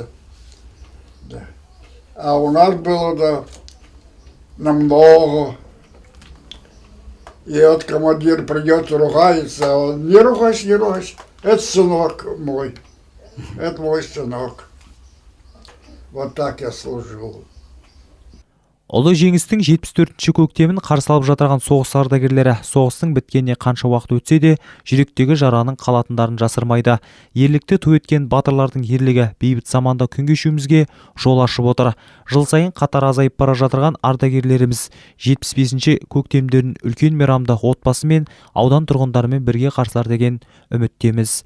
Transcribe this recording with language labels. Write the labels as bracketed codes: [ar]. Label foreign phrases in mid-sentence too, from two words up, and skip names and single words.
[ru] Да. А у нас было, да, намного. И вот командир придет, ругается, а он не ругайся, не ругайся. Это сынок мой. Это мой сынок. Вот так я служил. [kk] Ұлы жеңістің 74-ші көктемін қарсы алып жатырған соғыс ардагерлері соғыстың біткеніне қанша уақыт өтсе де, жүректегі жараның қалатындарын жасырмайды. Ерлікті ту еткен батырлардың ерлігі бейбіт заманда күн кешуімізге жол ашып отыр. Жыл сайын қатар азайып бара жатырған ардагерлеріміз 75-ші көктемдерін үлкен мейрамда отбасымен, аудан тұрғындарымен бірге қарсылар деген үміттеміз.